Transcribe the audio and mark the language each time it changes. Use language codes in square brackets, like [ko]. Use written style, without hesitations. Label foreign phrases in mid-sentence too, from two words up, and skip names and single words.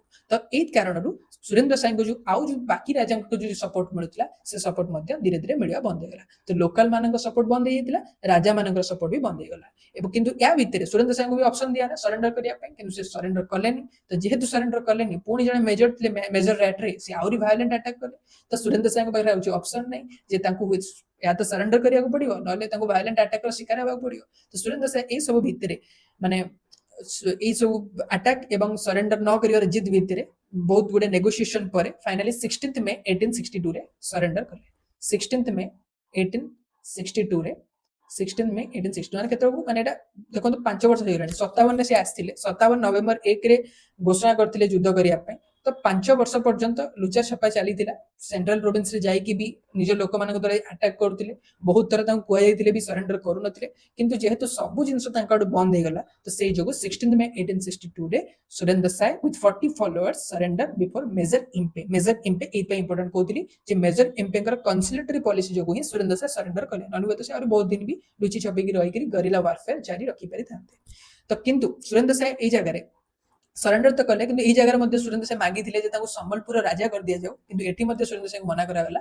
[or] ତ ଏଇ କାରଣରୁ ସୁରେନ୍ଦ୍ର ସାଏଙ୍କୁ ଯୋଉ ଆଉ ଯୋଉ ବାକି ରାଜାଙ୍କୁ ଯୋଉ ସପୋର୍ଟ ମିଳୁଥିଲା ସେ ସପୋର୍ଟ ମଧ୍ୟ ଧୀରେ ଧୀରେ ମିଳିବା ବନ୍ଦ ହେଇଗଲା। ତ ଲୋକାଲ ମାନଙ୍କ ସପୋର୍ଟ ବନ୍ଦ ହେଇଯାଇଥିଲା, ରାଜା ମାନଙ୍କର ସପୋର୍ଟ ବି ବନ୍ଦ ହେଇଗଲା। ଏବଂ କିନ୍ତୁ ୟା ଭିତରେ ସୁରେନ୍ଦ୍ର ସାଏଙ୍କୁ ବି ଅପସନ ଦିଆହେଲା ସରେଣ୍ଡର କରିବା ପାଇଁ, କିନ୍ତୁ ସେ ସରେଣ୍ଡର କଲେନି। ତ ଯେହେତୁ ସରେଣ୍ଡର କଲେନି, ପୁଣି ଜଣେ ମେଜର ଥିଲେ ମେଜର ରାଟ୍ରେ, ସେ ଆହୁରି [en] violent attack [or] କଲେ। ତ ସୁରେନ୍ଦ୍ର ସାଏଙ୍କ ପାଖରେ ଆଉ ଅପସନ ନାହିଁ ଯେ ତାଙ୍କୁ [hi] या तो [or] सरेंडर କରିବାକୁ ପଡିବ, ନହେଲେ ତାଙ୍କୁ ଭାୟୋଲେଣ୍ଟ ଆଟାକର ଶିକାର ହେବାକୁ ପଡିବ। ତ ସୁରେନ୍ଦ୍ର ସାଏ ଏଇ ସବୁ ଭିତରେ ମାନେ ଏଇ ସବୁ ଆଟାକ ଏବଂ ସରେଣ୍ଡର ନ କରିବାର ଜିଦ ଭିତରେ ବହୁତ ଗୁଡେ ନେଗୋସିଏସନ ପରେ ଫାଇନାଲି 16 ମେ 1862 ରେ ସରେଣ୍ଡର କଲେ। 16 ମେ 1862 ରେ 16 ମେ 1862 ମାନେ କେତେବେଳକୁ, ମାନେ ଏଟା ଦେଖନ୍ତୁ 5 ବର୍ଷ ହେଇଗଲାଣି। 57 ରେ ସେ ଆସିଥିଲେ, 57 ନଭେମ୍ବର 1 ରେ ଘୋଷଣା କରିଥିଲେ ଯୁଦ୍ଧ କରିବା ପାଇଁ। ତ 5 ବର୍ଷ ପର୍ଯ୍ୟନ୍ତ ଲୁଚା ଛପା ଚାଲିଥିଲା। ସେଣ୍ଟ୍ରାଲ ପ୍ରୋଭିନ୍ସରେ ଯାଇକି ବି ନିଜ ଲୋକମାନଙ୍କ ଦ୍ୱାରା ଆଟାକ କରୁଥିଲେ, ବହୁତ ଥର ତାଙ୍କୁ କୁହାଯାଇଥିଲେ ବି ସରେଣ୍ଡର କରୁନଥିଲେ। କିନ୍ତୁ ଯେହେତୁ ସବୁ ଜିନିଷ ତାଙ୍କ ଆଡୁ ବନ୍ଦ ହେଇଗଲା, ତ ସେଇ ଯୋଗୁଁ 16 ମେ 1862 ରେ ସୁରେନ୍ଦ୍ର ସାଏ [en] with 40 followers surrender before [or] ମେଜର ଇମ୍ପେ। ମେଜର ଇମ୍ପେ ଏଇପାଇଁ ଇମ୍ପୋର୍ଟାଣ୍ଟ କହୁଥିଲି ଯେ ମେଜର ଇମ୍ପେଙ୍କର [en] conciliatory policy [or] ଯୋଗୁଁ ହିଁ ସୁରେନ୍ଦ୍ର ସାଏ ସରେଣ୍ଡର କଲେ, ନହେଲେ ହୁଏତ ସେ ଆହୁରି ବହୁତ ଦିନ ବି ଲୁଚି ଛପିକି ରହିକିରି [en] guerrilla warfare [or] ଜାରି ରଖିପାରିଥାନ୍ତେ। ତ କିନ୍ତୁ ସୁରେନ୍ଦ୍ର ସାଏ ଏଇ ଜାଗାରେ ସରେଣ୍ଡର ତ କଲେ, କିନ୍ତୁ ଏଇ ଜାଗାରେ ମଧ୍ୟ ସୁରେନ୍ଦ୍ର ସାଏ ମାଗିଥିଲେ ଯେ ତାଙ୍କୁ ସମ୍ବଲପୁର ରାଜା କରିଦିଆଯାଉ, କିନ୍ତୁ ଏଠି ମଧ୍ୟ ସୁରେନ୍ଦ୍ର ସାଏଙ୍କୁ ମନା କରାଗଲା।